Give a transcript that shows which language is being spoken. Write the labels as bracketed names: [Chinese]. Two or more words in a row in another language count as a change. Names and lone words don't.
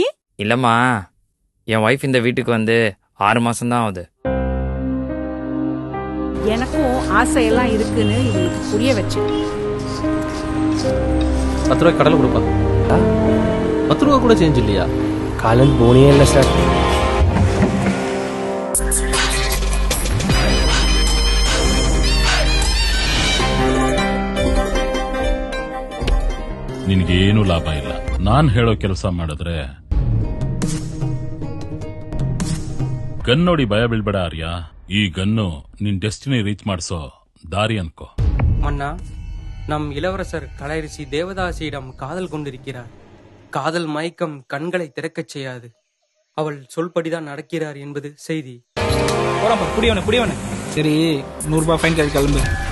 [Tamil] இல்லம்மா, என் ஒய்ஃப் இந்த வீட்டுக்கு வந்து 6 மாசம்தான் ஆகுது. எனக்கும் ஆசையெல்லாம் இருக்குன்னு இவங்களுக்கு புரிய வச்சு 10 ரூபாய் கடலை கொடுப்பா. 10 ரூபா கூட சேஞ்ச் இல்லையா? காலையில் போனே இல்லை சார். [Kannada] ನಿನಗೇನು ಲಾಭ ಇಲ್ಲ. ನಾನ್ ಹೇಳೋ ಕೆಲಸ ಮಾಡಿದ್ರೆ ಗನ್ ನೋಡಿ ಭಯ ಬೀಳ್ಬೇಡ ಆರ್ಯ. ಈ ಗನ್ನು ನಿನ್ [English] destiny reach [Kannada] ಮಾಡಿಸೋ ದಾರಿ ಅನ್ಕೋ. [Tamil] மன்னா, நம் இளவரசர் கலையரசி தேவதாசியிடம் காதல் கொண்டிருக்கிறார். காதல் மயக்கம் கண்களை திறக்கச் செய்யாது. அவள் சொல்படிதான் நடக்கிறார் என்பது செய்தி. புரியவனே. சரி, 100 ரூபாய் ஃபைன் கட்டி கிளம்பு.